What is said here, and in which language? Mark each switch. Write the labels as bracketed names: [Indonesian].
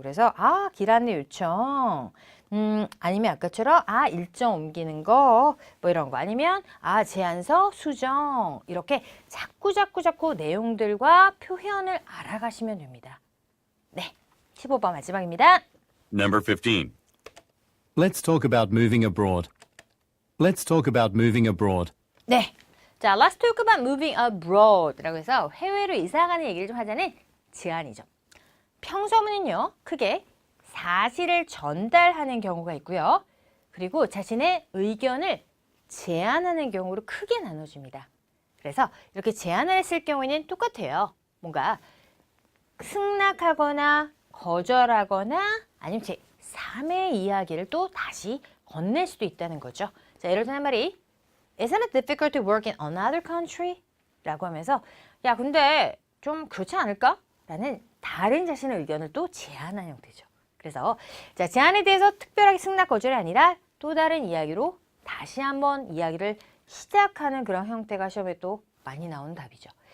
[Korean] 그래서 길 안내 요청, 아니면 아까처럼 일정 옮기는 거, 뭐 이런 거 아니면 제안서 수정 이렇게 자꾸 내용들과 표현을 알아가시면 됩니다. 네, 15번 마지막입니다. [English] Number 15. Let's talk about moving abroad. Let's talk about moving abroad. [Korean] 네, 자, [English] let's talk about moving abroad [Korean] 라고 해서 해외로 이사가는 얘기를 좀 하자는 제안이죠. 평소문은요, 크게 사실을 전달하는 경우가 있고요. 그리고 자신의 의견을 제안하는 경우로 크게 나눠집니다. 그래서 이렇게 제안을 했을 경우에는 똑같아요. 뭔가 승낙하거나 거절하거나 아니면 제 3의 이야기를 또 다시 건넬 수도 있다는 거죠. 자, 예를 들어 한 말이 [English] Isn't it difficult to work in another country? [Korean] 라고 하면서 야, 근데 좀 그렇지 않을까? 라는 다른 자신의 의견을 또 제안하는 형태죠. 그래서 자, 제안에 대해서 특별하게 승낙 거절이 아니라 또 다른 이야기로 다시 한번 이야기를 시작하는 그런 형태가 시험에 또 많이 나오는 답이죠.